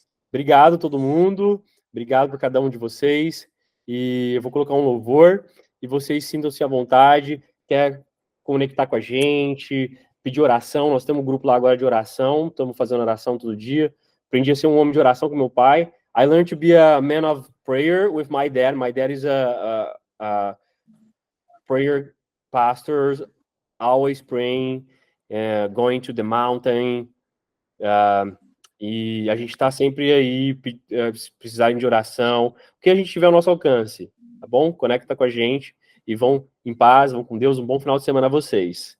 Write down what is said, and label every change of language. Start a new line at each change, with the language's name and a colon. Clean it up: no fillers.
Portuguese: Obrigado todo mundo, obrigado por cada um de vocês, e eu vou colocar um louvor, e vocês sintam-se à vontade, quer conectar com a gente, pedir oração. Nós temos um grupo lá agora de oração, estamos fazendo oração todo dia. Aprendi a ser um homem de oração com meu pai.
English: I learned to be a man of prayer with my dad. My dad is a prayer pastor, always praying, going to the mountain.
Portuguese: E a gente está sempre aí, se precisarem de oração, o que a gente tiver ao nosso alcance, tá bom? Conecta com a gente e vão em paz, vão com Deus. Um bom final de semana a vocês.